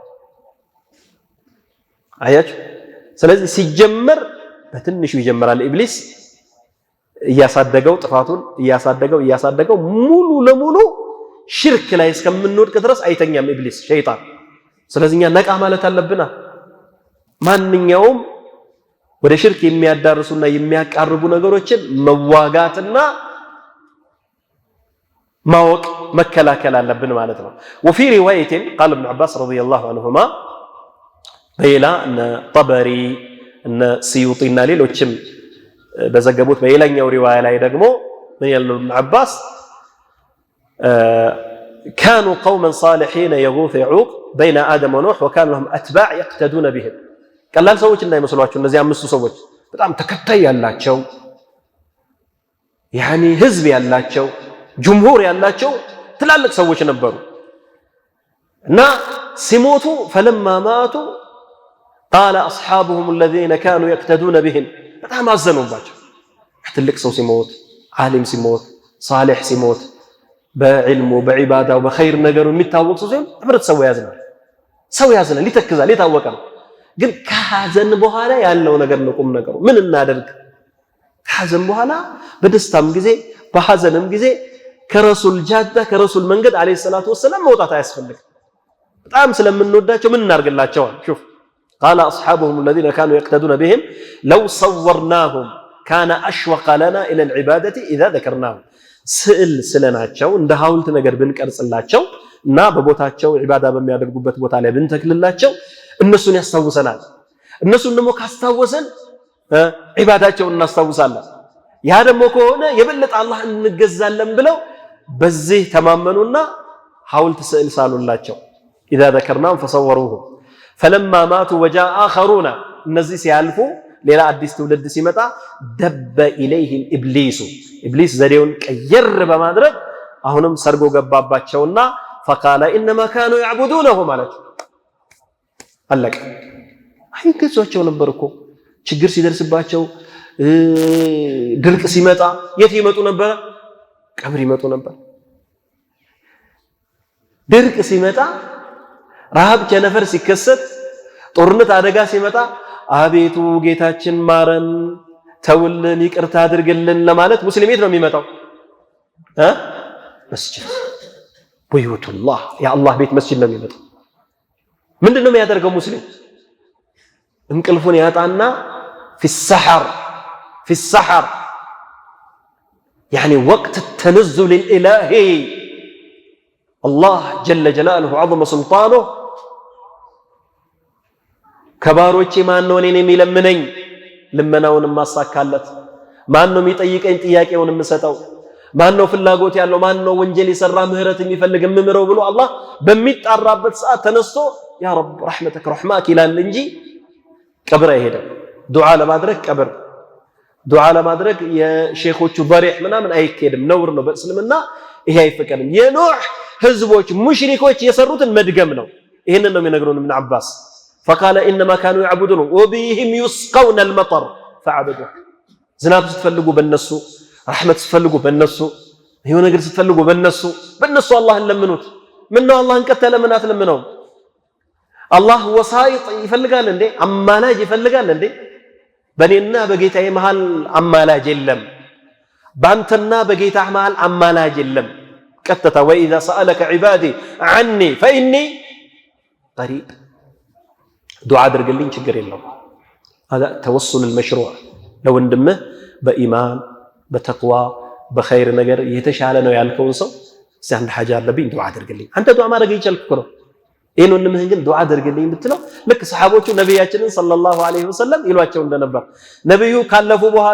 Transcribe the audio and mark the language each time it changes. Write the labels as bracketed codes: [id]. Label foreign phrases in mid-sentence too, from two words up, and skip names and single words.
[am] አያችሁ ስለዚህ ሲጀመር በትንሹ ይጀምራል ኢብሊስ እያሳደገው ጥፋቱን እያሳደገው ሙሉ ለሙሉ ሽርክ ላይ እስከምንወድቅ ድረስ አይተኛም ኢብሊስ ሸይጣን ስለዚህኛ ነቃ ማለት አለብና ማንኛውም ወደ ሽርክ የሚያዳርሱና የሚያቃርቡ ነገሮችን መዋጋትና ማወቅ መከላከል አለብን ማለት ነው [ar] وفي روايه قال ابن عباس رضي الله عنهما [am] በሌላ እነ ጠበሪ እነ ሲዩጢና ሌሎችም በዘገቡት በሌላኛው ሪዋያ ላይ ደግሞ ምን ያለው [ar] ابن عباس كانوا قوما صالحين يغوث يعوق بين ادم ونوح وكان لهم اتباع يقتدون بهم [am] ቀላል ሰዎች እንዳይመስሏችሁ እነዚህ አምስቱ ሰዎች በጣም ተከታይ ያላቸው ያኒ ህዝብ ያላቸው ጅምሁር ያላቸው ትላልቅ ሰዎች ነበሩ እና ሲሞቱ [ar] فلما ماتوا قال اصحابهم الذين كانوا يقتدون بهم [am] በጣም አዘኑባቸው ትልቅ ሰው ሲሞት ዓሊም ሲሞት ሷሊህ ሲሞት በዕልሙ በዒባዳው በኸይር ነገሩ የሚታወቅ ሰው ሲሆን ህብረተሰቡ ያዝናል ይተክዛል የታወቀ ነው ግን ከሐዘን በኋላ ያለው ነገር ነው ቁም ነገሩ ምን እናደርግ ከሐዘን በኋላ በደስታም ጊዜ በሐዘንም ጊዜ ከረሱል ጃዳ ከረሱል መንገድ [ar] عليه الصلاة والسلام [am] መውጣት አያስፈልግ በጣም ስለምንወዳቸው ምን እናርግላቸው [ar] شوف قال اصحابهم الذين كانوا يقتدون بهم لو صورناهم كان اشوق لنا الى العباده اذا ذكرناهم [am] ስዕል ስለናቸው እንደ ሐውልት ነገር ብንቀርጽላቸው እና በቦታቸው ዒባዳ በሚያደርጉበት ቦታ ላይ ብንተክልላቸው እነሱን ያስታውሰናል እነሱን ደግሞ ካስታወሰን ዒባዳቸውን እናስታውሳለን ያ ደግሞ ከሆነ የበለጠ አላህን እንገዛለን ብለው በዚህ ተማመኑና ሐውልት ስዕል ሳሉላቸው [ar] اذا ذكرناهم فصوروه فلما ماتوا وجاء اخرون [am] እነዚህ ሲያልፉ ሌላ አዲስ ትውልድ ሲመጣ [ar] دب إليهم [am] ኢብሊስ ዘዴውን ቀየር በማድረግ አሁንም ሰርጎ ገባባቸውና [ar] فقال انما كانوا يعبدونه [am] ማለት አለቀ አይገዟቸው ነበርኮ ችግር ሲደርስባቸው ድርቅ ሲመጣ የት ይመጡ ነበር ቀብር ይመጡ ነበር ድርቅ ሲመጣ ረሃብ ቸነፈር ሲከሰት ጦርነት አደጋ ሲመጣ አቤቱ ጌታችን ማረን ተውልን ይቅርታ አድርግልን ለማለት ሙስሊም ቤት ነው የሚመጣው መስጂድ ወይቱላህ የአላህ ቤት መስጂድ ነው የሚመጣው ምንድነው የሚያደርገው ሙስሊም እንቅልፉን ያጣና [ar] في السحر يعني وقت التنزل الإلهي الله جل جلاله وعظم سلطانه [am] ከባሮቼ ማን ነው እኔን የሚለምነኝ ልመናውን ማሳካለት ማን ነው የሚጠይቀኝ ጥያቄውን የምሰጠው ማን ነው ፍላጎት ያለው ማን ነው ወንጀል የሰራ ምህረት የሚፈልግ ምምረው ብሎ አላህ በሚጣራበት ሰዓት ተነስቶ [ar] يا رب رحمتك رحمتك [am] ይላል እንጂ ቀብር አይሄድም። ዱዓ ለማድረግ ቀብር ዱዓ ለማድረግ የሼኾቹ በሪህ ምናምን አይኬድም፣ ነውር ነው በእስልምና ይሄ አይፈቀድም። የኑህ ህዝቦች ሙሽሪኮች የሰሩትን መድገም ነው። ይሄንን ነው የሚነግሩን ኢብኑ አባስ [ar] فقال انما كانوا يعبدون وبهم يسقون المطر فعبدوا [am] ዝናብ ስትፈልጉ በእነሱ ረህመት ስትፈልጉ በእነሱ የሆነ ነገር ስትፈልጉ በእነሱ አላህን ለምኑት። ምን ነው አላህን ቀተለ ምን አትለምነው? አላህ ወሳይጥ ይፈልጋል እንዴ? አማላጅ ይፈልጋል እንዴ? በእኔና በጌታዬ መሃል አማላጅ የለም፣ በአንተና በጌታህ መሃል አማላጅ የለም። ቀጥታ [ar] وإذا سألك عبادي عني فإني قريب [am] ዱዓ አድርግልኝ ችግር የለውም። [ar] هذا توسل المشروع [am] ለወንድምህ በኢማን በተቅዋ በኸይር ነገር የተሻለ ነው ያልከውን ሰው እስቲ አንድ ሐጃ አለብኝ ዱዓ አድርግልኝ። አንተ ዱዓ ማድረግ ይቻልክ ነው። ይሄን ወንድምህን ግን ዱዓ አድርግልኝ ብትለው ልክ ሰሃቦቹ ነብያችንን [ar] صلى الله عليه وسلم [am] ይሏቸው እንደነበር ነብዩ ካለፉ